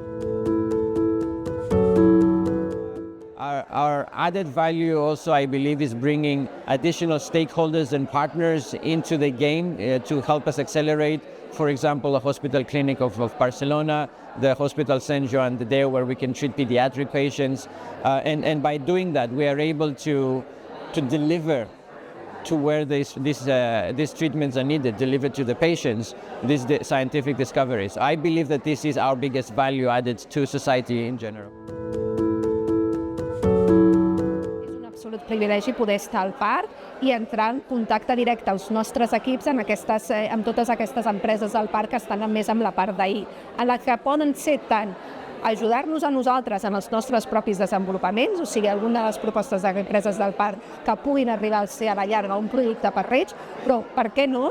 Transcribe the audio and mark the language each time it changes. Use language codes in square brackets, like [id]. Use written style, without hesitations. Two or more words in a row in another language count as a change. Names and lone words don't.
[en] Our added value also, I believe, is bringing additional stakeholders and partners into the game to help us accelerate, for example, the Hospital Clinic of Barcelona, the Hospital Sant Joan de Déu, where we can treat pediatric patients. And by doing that, we are able to deliver to where these treatments are needed, deliver to the patients these scientific discoveries. I believe that this is our biggest value added to society in general. [ca] Absolut privilegi poder estar al parc i entrar en contacte directe als nostres equips amb totes aquestes empreses del parc que estan més amb la part d'ahir, en la que poden ser tant ajudar-nos a nosaltres en els nostres propis desenvolupaments, o sigui, alguna de les propostes d'empreses del parc que puguin arribar a ser a la llarga un projecte per reig, però per què no?